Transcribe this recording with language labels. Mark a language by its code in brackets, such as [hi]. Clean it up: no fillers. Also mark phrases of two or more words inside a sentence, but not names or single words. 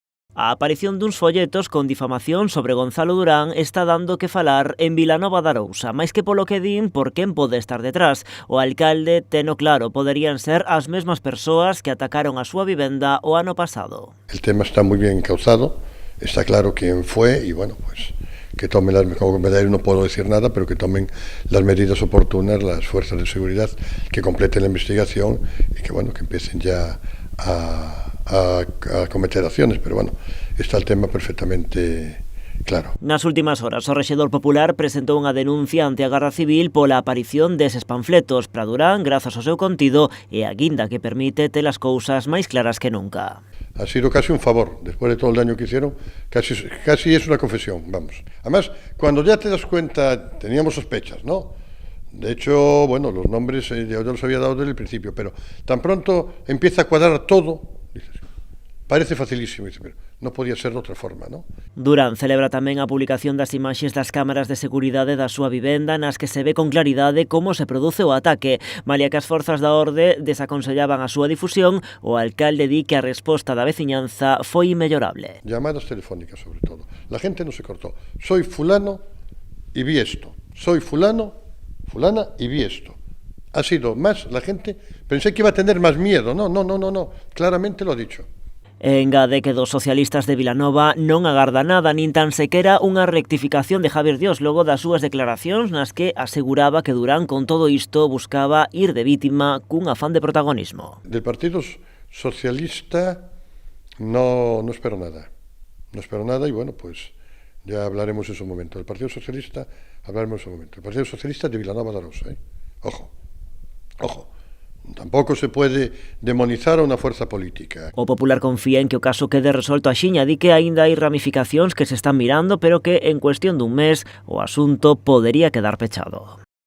[gl] A aparición duns folletos con difamación sobre Gonzalo Durán está dando que falar en Vilanova de Arousa, máis que polo que din por quen pode estar detrás. O alcalde teno claro, poderían ser as mesmas persoas que atacaron a súa vivenda o ano pasado. [es] El tema está muy bien encauzado, está claro quién fue y bueno, pues que tomen como medallero no puedo decir nada, pero que tomen las medidas oportunas las fuerzas de seguridad, que completen la investigación y que bueno, que empiecen ya a cometer acciones, pero bueno, está el tema perfectamente claro. [gl] Nas últimas horas, o rexedor popular presentou unha denuncia ante a Garda Civil pola aparición deses panfletos para Durán, grazas ao seu contido e a guinda que permite ter as cousas máis claras que nunca. [es] Ha sido casi un favor, después de todo el daño que hicieron, casi es una confesión, vamos. Además, cuando ya te das cuenta, teníamos sospechas, ¿no? De hecho, bueno, los nombres yo los había dado desde el principio, pero tan pronto empieza a cuadrar todo, dices, parece facilísimo, dices, pero no podía ser [gl] de outra forma, [es] ¿no? [gl] Durán celebra tamén a publicación das imaxes das cámaras de seguridade da súa vivenda nas que se ve con claridade como se produce o ataque. Malia que as forzas da orde desaconsellaban a súa difusión, o alcalde di que a resposta da veciñanza foi inmellorable. [es] Llamadas telefónicas, sobre todo. La gente no se cortó. Soy fulano y vi esto. Soy fulano, fulana y vi esto. Ha sido más la gente. Pensé que iba a tener más miedo. No. Claramente lo ha dicho. [gl] Engade que dos socialistas de Vilanova non agarda nada, nin tan sequera unha rectificación de Javier Dios logo das súas declaracións nas que aseguraba que Durán con todo isto buscaba ir de vítima cun afán de protagonismo. [es] Del Partido Socialista no espero nada. No espero nada y bueno, pues ya hablaremos en su momento. Del Partido Socialista hablaremos en su momento. El Partido Socialista de Vilanova de Arousa, ¿eh? Ojo. [gl] Tampouco se pode demonizar a unha fuerza política. O Popular confía en que o caso quede resolto axiña, di que aínda hai ramificacións que se están mirando, pero que en cuestión dun mes o asunto podería quedar pechado.